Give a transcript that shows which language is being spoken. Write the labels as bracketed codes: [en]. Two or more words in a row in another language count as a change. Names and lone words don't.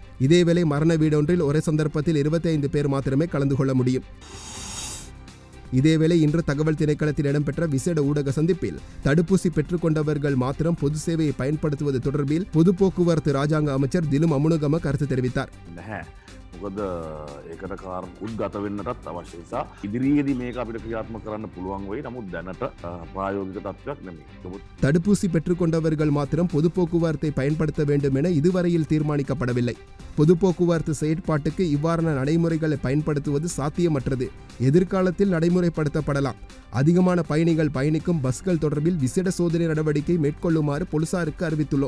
[ta] இதேவேளை மரண வீடொன்றில் ஒரே சந்தர்ப்பத்தில் 25 பேர் மாத்திரமே கலந்து கொள்ள முடியும். இதேவேளை இன்று தகவல் திணைக்களத்தில் இடம்பெற்ற விசேட ஊடக சந்திப்பில் தடுப்பூசி பெற்றுக் கொண்டவர்கள் மாத்திரம் பொது சேவையை பயன்படுத்துவது தொடர்பில் பொது போக்குவரத்து ராஜாங்க அமைச்சர் திலும் அமுனுகம கருத்து தெரிவித்தார். [si] මොකද ඒකට කාර් උද්ගත වෙන්නටත් අවශ්‍ය නිසා ඉදිරියේදී මේක අපිට ක්‍රියාත්මක කරන්න පුළුවන් වෙයි. නමුත් දැනට ප්‍රායෝගික තත්ත්වයක් නෙමෙයි. [ta] தடுப்பூசி பெற்றுக் கொண்டவர்கள் மாத்திரம் பொது போக்குவரத்தை பயன்படுத்த வேண்டும் என இதுவரையில் தீர்மானிக்கப்படவில்லை. பொது போக்குவரத்து செயற்பாட்டுக்கு இவ்வாறான நடைமுறைகளை பயன்படுத்துவது சாத்தியமற்றது. எதிர்காலத்தில் நடைமுறைப்படுத்தப்படலாம். அதிகமான பயணிகள் பயணிக்கும் பஸ்கள் தொடர்பில் விசேட சோதனை நடவடிக்கை மேற்கொள்ளுமாறு போலீசாருக்கு அறிவித்துள்ளோம்.